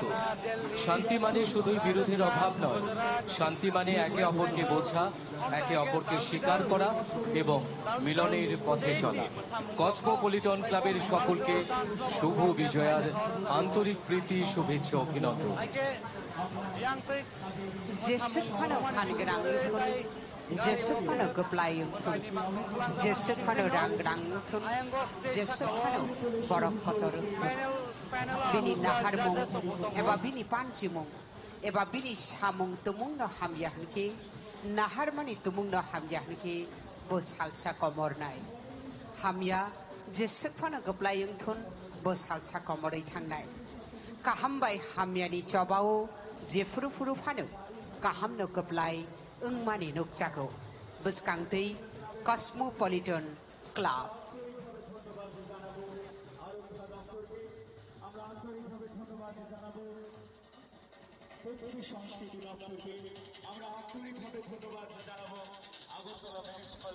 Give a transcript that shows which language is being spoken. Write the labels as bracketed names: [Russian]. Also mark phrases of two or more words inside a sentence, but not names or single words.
[Bangla] শান্তি মানে শুধুই বিরোধের অভাব নয়, শান্তি মানে একে অপরকে বোঝা, একে অপরকে স্বীকার করা এবং মিলনের পথে চলা। কসমোপলিটন ক্লাবের সকলকে শুভ বিজয়ার আন্তরিক প্রীতি, শুভেচ্ছা, অভিনন্দন। [Kok Borok] jesuk phano phan grang thun jesuk phano goplai thun jesuk phano rang rang thun jesuk phano borok kotor thun bini naharmung eba bini panchimung eba bini samung tumung no hamyah niki naharmani tumung no hamyah niki bo salsa komor nai hamya jesuk phano goplai thun bo salsa komorai thangnai kaham bai hamyani chobao je furu furu phano kaham no goplai mani nuk jago buskangtei Cosmopolitan Club [Bangla] সংস্কৃতি দপ্তরকে আমরা আন্তরিকভাবে ধন্যবাদ জানাবো আগরতলা মিউনিসিপাল